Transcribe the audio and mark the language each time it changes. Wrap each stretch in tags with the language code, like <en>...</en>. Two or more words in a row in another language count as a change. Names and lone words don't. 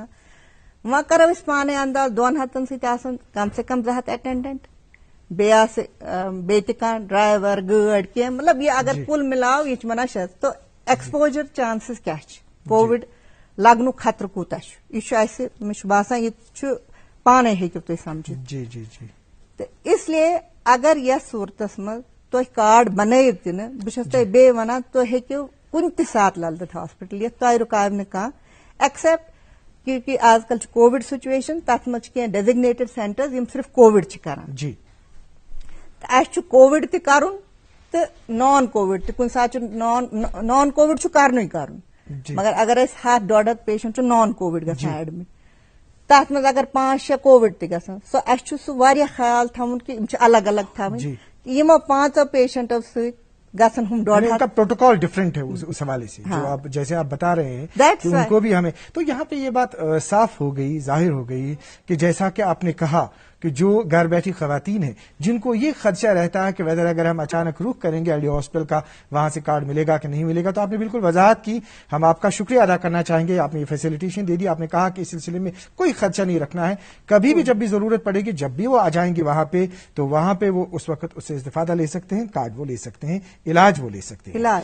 <ks>وۄنۍ کرو أسۍ پانے انداز 200 سۭتۍ آسان</ks> <ur>کم سے کم</ur> <ks>200 اٹینڈنٹ، بیٚیہِ آسہِ بیٚیہِ تہِ کانٛہہ ڈرایور گٲڑۍ کینٛہہ، مطلب یہِ اگر کُل مِلاو یہِ چھِ ونان 600. تو</ks> <en>exposure chances</en> <ks>کیٛاہ چھِ، کووِڈ لگنُک خطرٕ کوٗتاہ چھُ، یہِ چھُ اسہِ مےٚ چھُ باسان یہِ چھُ پانے ہیٚکِو تُہۍ سمجھِتھ. جی جی جی. تہٕ</ks> <ur>اس لیے</ur> <ks>اگر یتھ صوٗرتس منٛز تُہۍ کارڈ بنٲیِتھ تہِ نہٕ، بہٕ چھَس تۄہہِ بیٚیہِ ونان تُہۍ ہیٚکِو کُنہِ تہِ ساتہٕ للدت ہاسپٹل یِتھ، تۄہہِ رُکاو نہٕ کانٛہہ ایکسپٹ کیونکہ آز کل چھِ</ks> <en>Covid situation,</en> <ks>تتھ منٛز چھِ کینٛہہ</ks> <en>designated centers</en> <ks>یِم صرف کووِڈ چھِ کران. جی. تہٕ اسہِ چھُ کووِڈ تہِ کرُن تہٕ نان کووِڈ تہِ، کُنہِ ساتہٕ چھُ نان کووِڈ چھُ کرنُے کرُن، مگر اگر أسۍ 100-150 پیشنٹ چھُ نان کووِڈ گژھان ایڈمٹ، تتھ منٛز اگر 5-6 کووِڈ تہِ گژھان، سو اسہِ چھُ سُہ واریاہ خیال تھاوُن کہ یِم چھِ الگ الگ تھاوٕنۍ. یِمو 5 پیشنٹو سۭتۍ گژھن ہم 150.</ks> <ur>کا پروٹوکال ڈفرینٹ ہے اس حوالے سے جو آپ جیسے آپ بتا رہے ہیں کہ ان کو بھی ہمیں تو یہاں پہ یہ بات صاف ہو گئی، ظاہر ہو گئی کہ جیسا کہ آپ نے کہا کہ جو گھر بیٹھی خواتین ہیں جن کو یہ خدشہ رہتا ہے کہ ویدر اگر ہم اچانک رخ کریں گے ایل ڈی ہاسپٹل کا وہاں سے کارڈ ملے گا کہ نہیں ملے گا، تو آپ نے بالکل وضاحت کی، ہم آپ کا شکریہ ادا کرنا چاہیں گے. آپ نے یہ فیسلیٹیشن دے دی، آپ نے کہا کہ اس سلسلے میں کوئی خدشہ نہیں رکھنا ہے، کبھی بھی جب بھی ضرورت پڑے گی، جب بھی وہ آ جائیں گے وہاں پے، تو وہاں پے وہ اس وقت اس سے استفادہ لے سکتے ہیں، کارڈ وہ لے سکتے ہیں، علاج وہ لے سکتے ہیں.</ur>